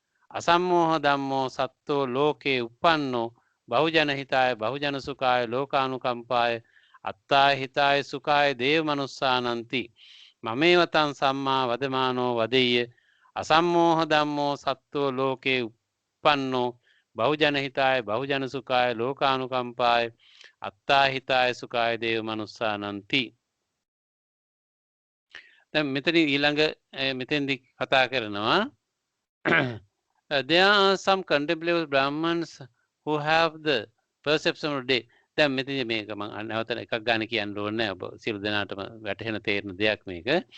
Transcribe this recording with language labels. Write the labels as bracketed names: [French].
[Pali] අසම්මෝහ ධම්මෝ සත්තෝ ලෝකේ උප්පන්නෝ බහුජන හිතාය බහුජන සුඛාය ලෝකානුකම්පාය අත්තාය හිතාය සුඛාය දේව මනුස්සානන්ති මමේවතං සම්මා වදමානෝ වදෙය්‍ය අසම්මෝහ ධම්මෝ සත්තෝ ලෝකේ උප්පන්නෝ බහුජන හිතාය බහුජන සුඛාය ලෝකානුකම්පාය අත්තා හිතාය සුඛාය දේව මනුස්සානන්ති. [Sinhala] දැන් මෙතන ඊළඟ මෙතෙන්දි කතා කරනවා [English] there are some contemplative Brahmins who have the perception of day. [Sinhala] දැන් මෙතන මේක මම නැවත එකක් ගන්න කියන්න ඕනේ නැහැ. ඔබ සියලු දෙනාටම වැටහෙන තේරෙන දෙයක් මේක.